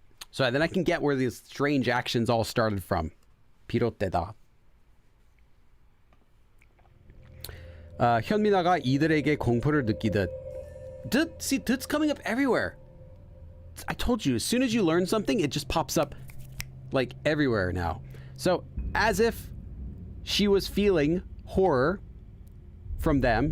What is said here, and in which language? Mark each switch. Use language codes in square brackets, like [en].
[en] So then I can get where these strange actions all started from. [ko] 비롯되다. 현민아가 이들에게 공포를 느끼듯. [en] See, that's coming up everywhere. I told you, as soon as you learn something, it just pops up like everywhere now. So as if she was feeling horror from them.